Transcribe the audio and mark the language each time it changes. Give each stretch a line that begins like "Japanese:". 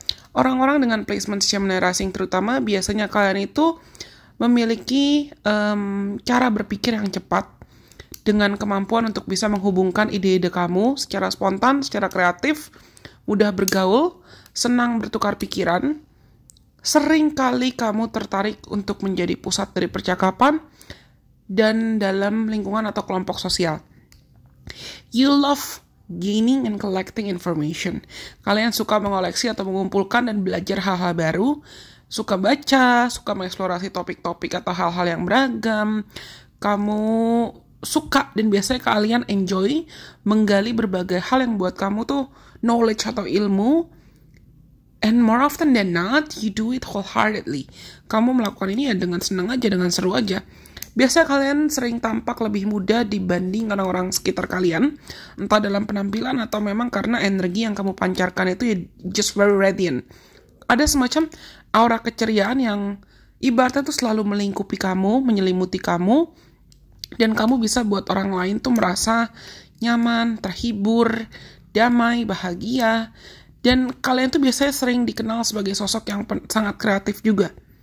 Indonesian: Orang-orang dengan placement Gemini Rising terutama biasanya kalian itu memiliki cara berpikir yang cepat dengan kemampuan untuk bisa menghubungkan ide-ide kamu secara spontan, secara kreatif, mudah bergaul, senang bertukar pikiran. Sering kali kamu tertarik untuk menjadi pusat dari percakapan dan dalam lingkungan atau kelompok sosial.
English: You love gaining and collecting information.
Indonesian: Kalian suka mengoleksi atau mengumpulkan dan belajar hal-hal baru, suka baca, suka mengeksplorasi topik-topik atau hal-hal yang beragam. Kamu suka dan biasanya kalian enjoy menggali berbagai hal yang buat kamu tuh knowledge atau ilmu.
English: And more often than not, you do it wholeheartedly.
Indonesian: Kamu melakukan ini ya dengan senang aja, dengan seru aja. Biasanya kalian sering tampak lebih muda dibanding orang-orang sekitar kalian, entah dalam penampilan atau memang karena energi yang kamu pancarkan itu ya
English: just very radiant.
Indonesian: Ada semacam aura keceriaan yang ibaratnya tuh selalu melingkupi kamu, menyelimuti kamu, dan kamu bisa buat orang lain tuh merasa nyaman, terhibur, damai, bahagia, dan kalian tuh biasanya sering dikenal sebagai sosok yang sangat kreatif juga.